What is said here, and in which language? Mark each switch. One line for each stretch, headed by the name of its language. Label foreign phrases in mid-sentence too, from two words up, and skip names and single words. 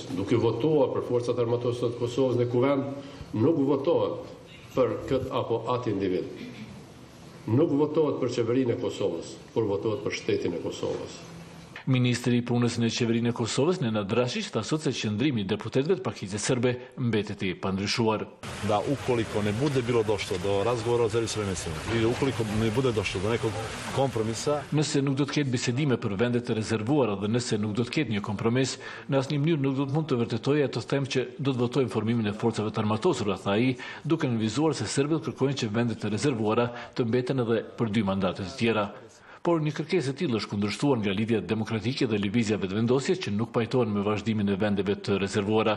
Albanian: Duke votuar për forcat armatosura të Kosovës në kuvend, nuk votohet për këtë apo atë individ. Nuk votohet për qeverinë e Kosovës, por votohet për shtetin e Kosovës. Ministri i punës në qeverinë e Kosovës, Nenad Drašić, tha sot se qëndrimi i deputetëve të pakicës serbe mbetet i pandryshuar.
Serbian: Da ukoliko ne bude bilo došlo do razgovora o Zerić ili ukoliko ne bude došlo do nekog kompromisa,
Albanian: nëse nuk do të ketë bisedime për vendet të rezervuara dhe nëse nuk do të ketë një kompromis, në asnjë mënyrë nuk do të mund të vërtetojë të them që do të votojmë formimin e forcave të armatosura, tha ai, duke nënvizuar se serbët kërkojnë që vendet të rezervuara të mbeten edhe për 2 mandate të tjera. Por një kërkesë e tillë është kundërshtuar nga Lidhja Demokratike dhe Lëvizja Vetëvendosje që nuk pajtohen me vazhdimin e vendeve të rezervuara.